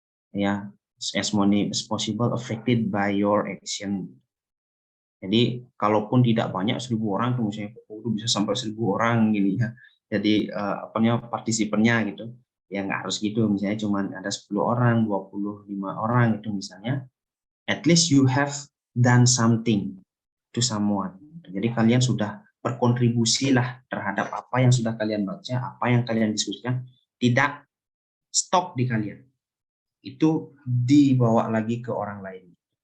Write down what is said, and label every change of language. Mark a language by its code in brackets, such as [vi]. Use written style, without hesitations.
[en] Ya, as many as possible affected by your action. [id] Jadi kalaupun tidak banyak 1.000 orang tuh misalnya itu bisa sampai 1.000 orang gini ya. Jadi partisipannya gitu. Ya nggak harus gitu, misalnya cuma ada 10 orang, 25 orang itu misalnya. [en] At least you have done something to someone. [id] Jadi kalian sudah berkontribusi lah terhadap apa yang sudah kalian baca, apa yang kalian diskusikan, tidak stop di kalian. Itu dibawa lagi ke orang lain.